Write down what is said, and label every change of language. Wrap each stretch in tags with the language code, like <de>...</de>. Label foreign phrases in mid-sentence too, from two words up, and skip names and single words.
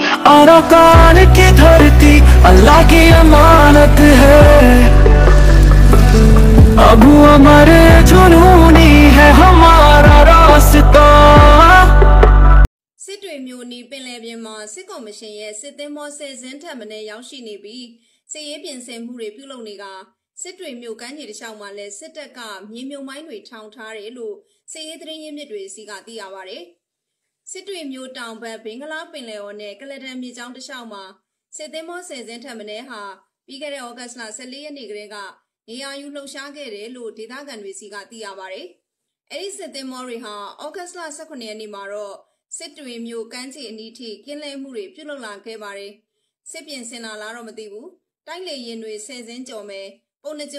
<hi>आराकान की धरती अल्लाह की अमानत है। अबू अमर जुनूनी है हमारा रास्ता।</hi> <my>စစ်တွေမျိုးနီပင်လယ်ပြင်မှာစစ်ကော်မရှင်ရဲ့စစ်သင်္ဘော10 စင်းထပ်မံရောက်ရှိနေပြီးစစ်ရေးပြင်ဆင်မှုတွေပြုလုပ်နေကစစ်တွေမျိုးကမ်းခြေတစ်လျှောက်မှာလည်း စစ်တပ်ကမြေမြုံမိုင်းတွေထောင်ထားတယ်လို့စစ်ရေးသတင်းရင်းမြစ်တွေစီကသိရပါတယ်။စစ်တွေမျိုးတောင်ဘက်ဘင်္ဂလားပင်လယ်အော်နဲ့ကလဒန်မြေကြောင်းတစ်လျှောက်မှာစစ်သင်္ဘော10 စင်းထပ်မံဟာပြီးခဲ့တဲ့ဩဂတ်စ်လ14 ရက်နေ့ကတည်းကနေရာယူလှုပ်ရှားခဲ့တယ်လို့ဒေသခံတွေစီကသိရပါတယ်။အဲဒီစစ်သင်္ဘောတွေဟာဩဂတ်စ်လ18 ရက်နေ့မှာတော့စစ်တွေမျိုးကမ်းခြေအနီးထိကင်းလဲမှုတွေပြုလုပ်လာခဲ့ပါတယ်။စစ်ပြင်ဆင်လာလားတော့မသိဘူး။တိုက်လေရင်တွေ10 စင်းကျော်မယ်။ပုံနှကျုံ</my>